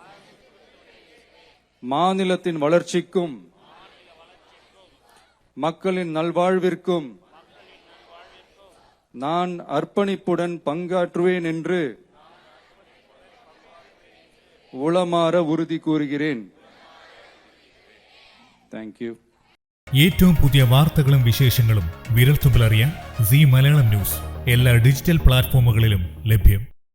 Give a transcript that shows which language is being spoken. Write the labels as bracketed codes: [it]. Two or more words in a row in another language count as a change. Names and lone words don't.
[ta] மாநிலத்தின் வளர்ச்சிக்கும் மக்களின் நல்வாழ்விற்கும் நான் அர்ப்பணிப்புடன் பங்காற்றுவேன் என்று உளமாற உறுதி கூறுகிறேன். [ml] താങ്ക്യൂ. ഏറ്റവും പുതിയ വാർത്തകളും വിശേഷങ്ങളും വിരൽത്തുമ്പിലറിയാൻ സീ മലയാളം ന്യൂസ് എല്ലാ ഡിജിറ്റൽ പ്ലാറ്റ്ഫോമുകളിലും ലഭ്യം.